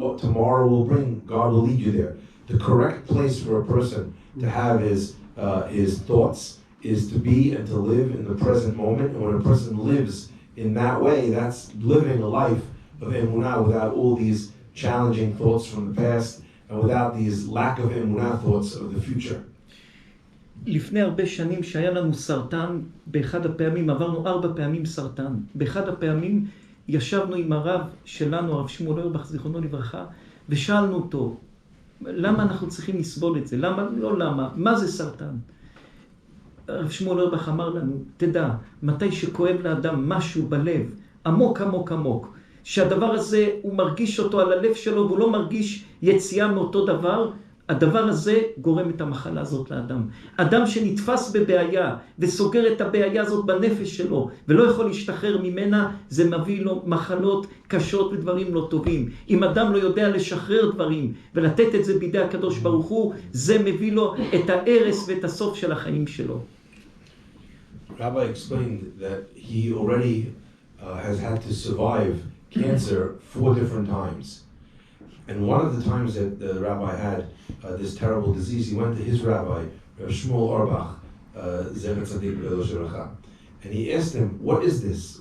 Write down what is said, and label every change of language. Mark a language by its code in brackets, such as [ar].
[en] What tomorrow will bring? God will lead you there. The correct place for a person to have his thoughts is to be and to live in the present moment. And when a person lives in that way, that's living a life of emunah without all these challenging thoughts from the past and without these lack of emunah thoughts of the future. [he] לפני הרבה שנים שהיה לנו סרטן, באחד הפעמים עברנו 4 פעמים סרטן. באחד הפעמים ישבנו עם הרב שלנו, הרב שמואל אוירבך, זיכרונו לברכה, ושאלנו אותו, למה אנחנו צריכים לסבול את זה? למה? מה זה סרטן? הרב שמואל אוירבך אמר לנו, תדע, מתי שכואב לאדם משהו בלב, עמוק עמוק עמוק, שהדבר הזה הוא מרגיש אותו על הלב שלו, והוא לא מרגיש יציאה מאותו דבר, הדבר הזה גורם את המחלה הזאת לאדם. אדם שנתפס בבעיה וסוגר את הבעיה הזאת בנפש שלו ולא יכול להשתחרר ממנה, זה מביא לו מחלות קשות ודברים לא טובים. אם אדם לא יודע לשחרר דברים ולתת את זה בידי הקדוש ברוך הוא, זה מביא לו את ההרס ואת הסוף של החיים שלו. [en] Rabbi explained that he already has had to survive cancer 4 different times. And one of the times that the rabbi had this terrible disease, he went to his rabbi, Rabbi Shmuel Auerbach, Zecher Tzadik V'Elosh Racha, and he asked him, what is this?